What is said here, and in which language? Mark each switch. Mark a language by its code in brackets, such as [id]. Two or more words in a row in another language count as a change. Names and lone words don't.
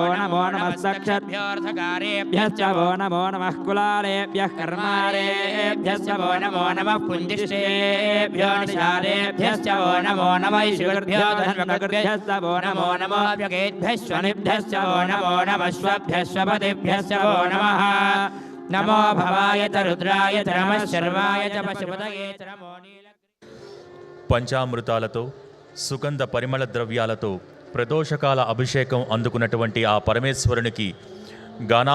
[sa] नमो नमः सक्षद्भ्योऽर्थकारेभ्यश्च वो नमो नमः कुलालेभ्यः कर्मारेभ्यश्च वो नमो नमः पुञ्जिष्टेभ्यो निशालेभ्यश्च वो नमो नमः ईश्वरभ्यो धन्वकृभ्यश्च वो नमो नमो व्यगेभ्यश्वनिभ्यश्च वो नमो नमः श्वभ्यश्वपतिभ्यश्च वो नमः नमो भवाय च रुद्राय च नमः शर्वाय च पशुपतये च नमो [te] పంచామృతాలతో సుగంధ పరిమళ ద్రవ్యాలతో ప్రదోషకాల అభిషేకం అందుకున్నటువంటి ఆ పరమేశ్వరునికి గానా